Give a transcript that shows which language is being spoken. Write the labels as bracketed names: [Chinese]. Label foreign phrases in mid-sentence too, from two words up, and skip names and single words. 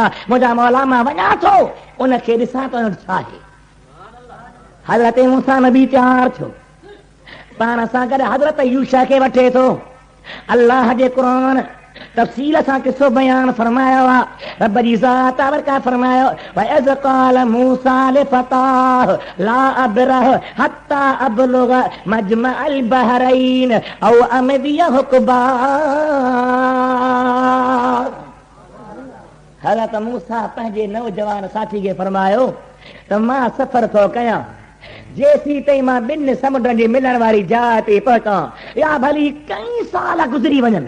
[Sindhi] मुंहिंजा मौला मां वञा थो उनखे ॾिसां त छा आहे। हज़रत मूसा नबी तयार थियो, पाण सां गॾु हज़रत यूशा खे वठे थो। अल्लाह जे क़ुरान तफ़सील सां किसो बयान फरमायो आहे, रब जी ज़ात बरका फरमायो [Arabic] وإذ قال موسى لفتاه لا أبرح حتى أبلغ مجمع البحرين أو أمضي حقبا. [Sindhi] हज़रत मूसा पंहिंजे नौजवान साथी खे फरमायो त मां सफ़र थो कयां, जेसी ताईं मां 2 समुंड जे मिलण वारी जाइ ते पहुचां या भली कई साल गुज़री वञनि।